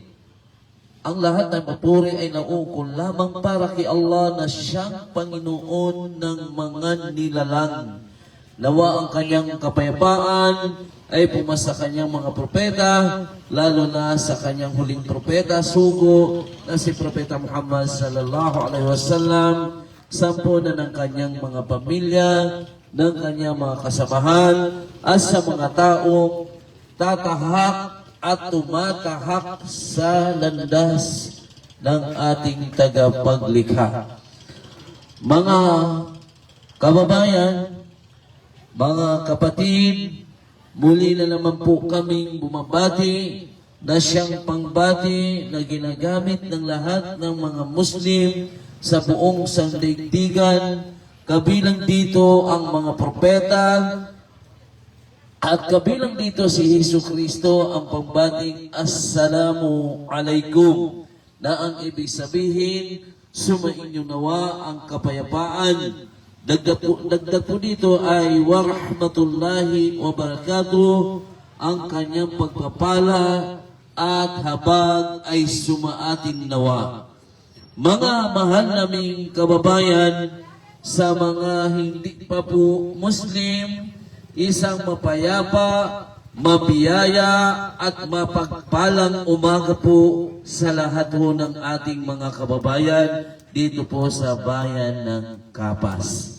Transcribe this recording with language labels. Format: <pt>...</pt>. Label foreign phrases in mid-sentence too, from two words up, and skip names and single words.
<tl>Ang lahat ng papuri ay naukol lamang para kay Allah na siyang Panginoon ng mga nilalang. Nawa ang kanyang kapayapaan ay pumasa kanyang mga propeta, lalo na sa kanyang huling propeta, sugo, na si Propeta Muhammad</tl> <ar>صلى الله عليه وسلم,</ar> <tl>sampo na ng kanyang mga pamilya, ng kanyang mga kasamahan, at sa mga taong tatahak at tumatahak sa landas ng ating tagapaglikha. Mga kababayan, mga kapatid, muli na naman po kaming bumabati na siyang pangbati na ginagamit ng lahat ng mga Muslim sa buong sandaigdigan. Kabilang dito ang mga propeta at kabilang dito si Hesus Kristo ang pangbating</tl> <ar>السلام عليكم,</ar> <tl>na ang ibig sabihin, sumainyo nawa ang kapayapaan. Dagdag po dito ay</tl> <ar>ورحمة الله وبركاته,</ar> <tl>ang kanyang pagpapala at habag ay sumaating nawa. Mga mahal naming kababayan, sa mga hindi pa po Muslim, isang mapayapa, mabiyaya at mapagpalang umaga po sa lahat po ng ating mga kababayan dito po sa bayan ng Kapas.</tl>